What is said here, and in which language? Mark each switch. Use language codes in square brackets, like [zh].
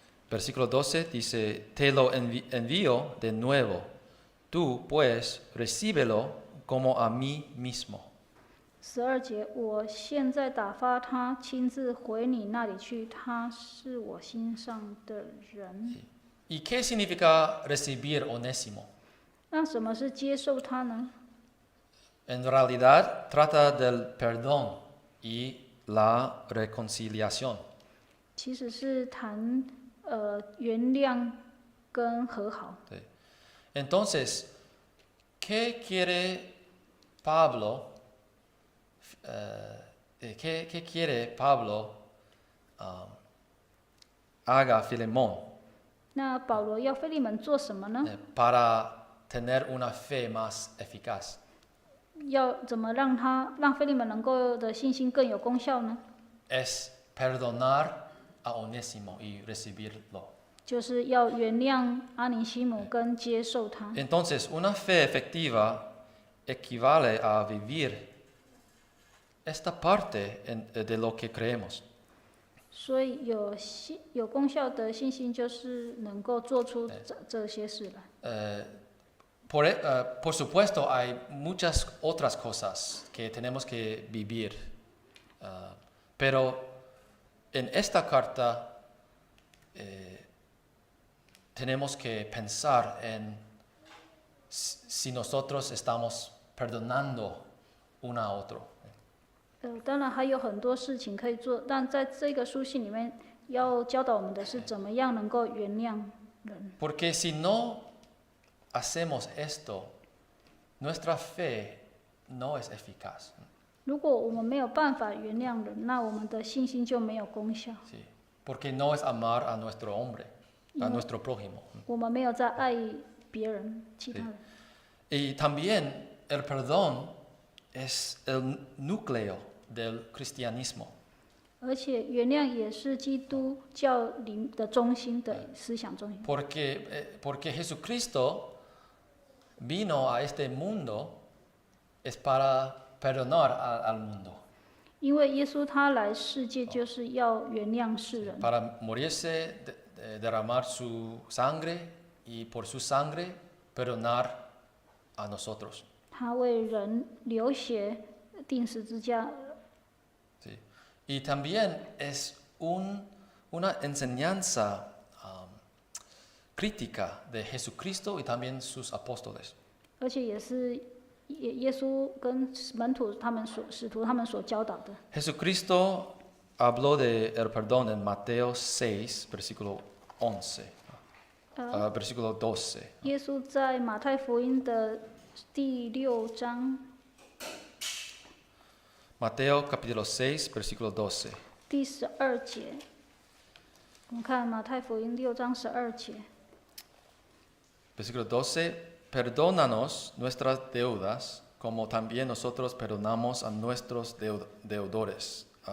[es] Versículo 12 dice, te lo envío de nuevo, tú pues recíbelo como a mí mismo. [zh] 12节，我现在打发他亲自回你那里去，他是我心上的人。 [es] ¿Y qué significa recibir Onésimo? [zh] 那什么是接受他呢？ [es] En realidad trata del perdón y la reconciliación. [zh] 其实是谈原谅跟和好。 [es] Sí. Entonces, ¿qué quiere Pablo? ¿Qué quiere Pablo haga Filemón [zh] 那保罗要腓利门做什么呢？ [es] para tener una fe más eficaz? [zh] 要怎么让腓利门能够的信心更有功效呢？ [es] Es perdonar a Onésimo y recibirlo. [zh] 就是要原谅阿尼西姆跟接受他。 [es] Entonces, una fe efectiva equivale a vivir esta parte de lo que creemos. [zh] 所以有功效的信心，就是能够做出这些事来。 [es] Por supuesto, hay muchas otras cosas que tenemos que vivir, pero en esta carta tenemos que pensar en si nosotros estamos perdonando uno a otro. [zh] 当然还有很多事情可以做，但在这个书信里面要教导我们的是怎么样能够原谅人。 [es] Porque si no hacemos esto, nuestra fe no es eficaz. [zh] 如果我们没有办法原谅人，那我们的信心就没有功效。 [es] Sí. Porque no es amar a nuestro hombre, a nuestro prójimo. [zh] 我们没有在爱别人、其他人。 [es] Y también el perdón es el núcleo del cristianismo. [zh] 而且原谅也是基督教里的中心的思想中心。 [es] Porque Jesucristo vino a este mundo es para perdonar al mundo, [zh] 因为耶稣他来世界就是要原谅世人， [es] para morirse, derramar su sangre y por su sangre perdonar a nosotros. [zh] 他为人流血钉十字架。 [es] Sí. Y también es una enseñanza crítica de Jesucristo y también sus apóstoles. [zh] 而且也是耶稣跟门徒使徒他们所教导的。 [es] Jesucristo habló de el perdón en Mateo 6, versículo 11, versículo 12. [zh] 耶稣在马太福音的第6章 [es] Mateo capítulo 6, versículo 12. [zh] 第12节，我们看马太福音6章12节， [es] Versículo 12, perdónanos nuestras deudas, como también nosotros perdonamos a nuestros deudores.